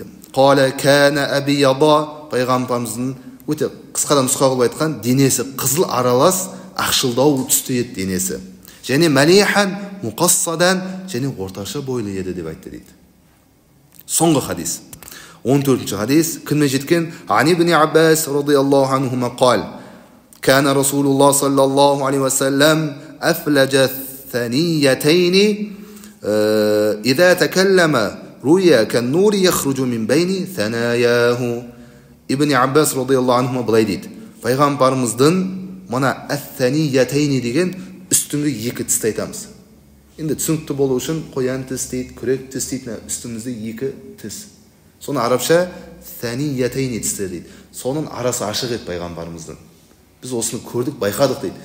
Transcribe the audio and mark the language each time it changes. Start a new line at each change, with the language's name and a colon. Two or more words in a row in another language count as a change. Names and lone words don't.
Arabic: قال كان أبيض,
Kazakh: пайғамбарымыздың өте қысқадан нұсқа қылып айтқан, денесі қызыл аралас ақшылдау түсті еді денесі. Және
Arabic: مليحا مقصدا,
Kazakh: және орташа бойлы еді деп айтты дейді. Соңғы хадис. 14-ші хадис. Кімнен жеткен?
Arabic: عن ابن عباس رضي الله عنهما قال. كان رسول الله صلى الله عليه وسلم أفلج ثنيتين إذا تكلم رؤيا كالنور يخرج من بين ثناياه.
Kazakh: Ибн Аббас
Arabic: رضي الله عنهما
Kazakh: былай дейді. Пайғамбарымыздың мына ат-саниятайни деген үстіңгі екі тісті айтамыз. Енді түсінікті болу үшін қоян тіс дейді, күрек тіс дейді, үстімізде екі тіс. Соны арабша саниятайни тістер дейді. Соның арасы ашық еді пайғамбарымыздың. Біз осыны көрдік, байқадық дейді.